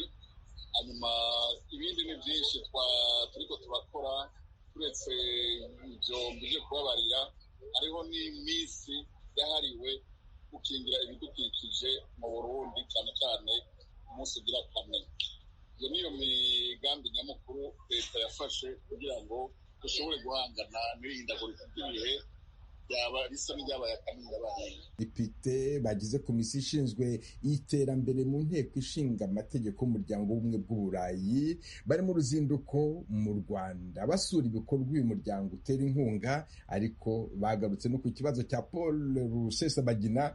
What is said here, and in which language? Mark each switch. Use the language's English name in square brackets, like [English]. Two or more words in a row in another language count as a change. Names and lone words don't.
[Rundi] Hanyuma ibindi ni byinshi turiko turakora, turetse ibyo mbije kubabarira, hariho n'iminsi yahariwe gukingira ibidukikije mu Burundi, cyane cyane umunsi ugira 4. Iyo niyo migambi nyamukuru leta yafashe kugira ngo dushobore guhangana n'ihindagurika ry'ibihe yaba risa n'iryabaye akamirabaye. [Kinyarwanda] Depite bagize komisiyo ishinzwe iterambere mu nteko ishinga amategeko y'umuryango w'ubumwe bw'Uburayi bari mu ruzinduko mu Rwanda basura ibikorwa uyu muryango utera inkunga, ariko bagarutse no ku kibazo cya Paul Rusesabagina.